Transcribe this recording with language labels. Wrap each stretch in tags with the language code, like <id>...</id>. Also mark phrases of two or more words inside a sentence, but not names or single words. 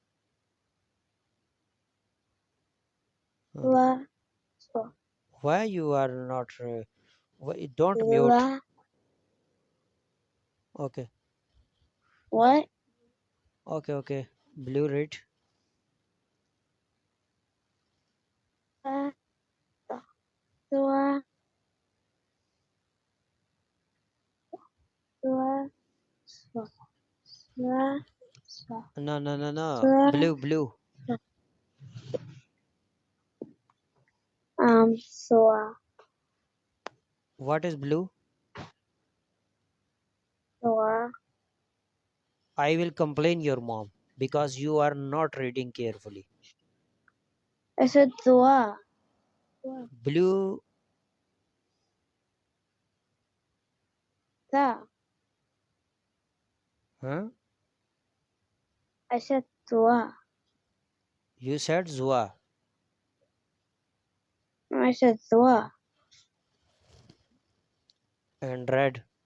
<en>Swa. Swa. Why you are not? Don't mute. Swa. Okay. What? Okay. Blue red. Swa. Swa. Swa. Swa. Swa. Swa. No. Swa. Blue. Swa. What is blue? Swa. I will complain your mom because you are not reading carefully. I said Swa. Swa. Blue. Swa. Huh? I said Swa. You said Zua. I said Swa. And red.</en>